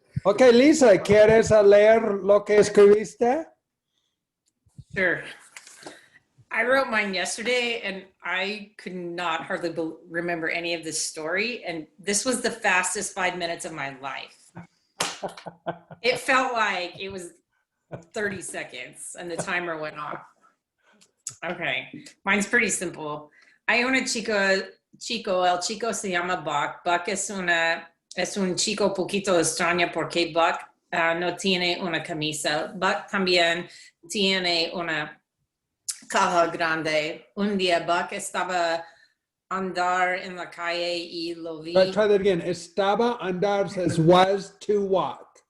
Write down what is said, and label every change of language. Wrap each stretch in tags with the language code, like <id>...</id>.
<es>Ok, Lisa, ¿quieres leer lo que escribiste?</es> <en>Sure. I wrote mine yesterday and I could not hardly remember any of this story. And this was the fastest 5 minutes of my life. It felt like it was 30 seconds and the timer went off. Okay, mine's pretty simple.</en> <es>Hay un chico, el chico se llama Buck. Buck es un chico poquito extraño porque Buck no tiene una camisa. Buck también tiene una caja grande. Un día Buck estaba andar en la calle y lo vi.</es> <en>Try that again.</en> <es>Estaba, andar</es> <en>says was to walk.</en>